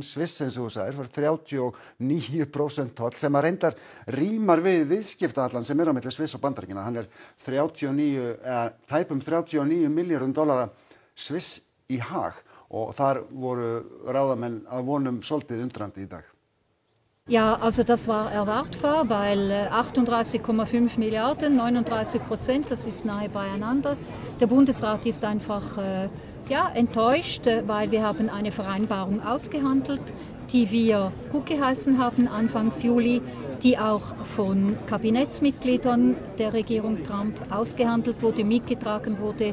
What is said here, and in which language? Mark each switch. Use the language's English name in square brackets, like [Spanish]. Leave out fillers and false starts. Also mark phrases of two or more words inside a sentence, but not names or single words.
[Icelandic] Sviss, eins og þú sagðir, fær 39% toll sem að reyndar rímar við viðskiptahallann sem er á milli Sviss og Bandaríkjanna. Hann er tæpum 39 milljörðum dollara Sviss í hag og þar voru ráðamenn að vonum svolítið undrandi í dag. [German] Ja, also das war erwartbar, weil 38,5 Milliarden, 39%, das ist nahe beieinander. Der Bundesrat ist einfach enttäuscht, weil wir haben eine Vereinbarung ausgehandelt, die wir gutgeheißen haben Anfangs Juli, die auch von Kabinettsmitgliedern der Regierung Trump ausgehandelt wurde, mitgetragen wurde.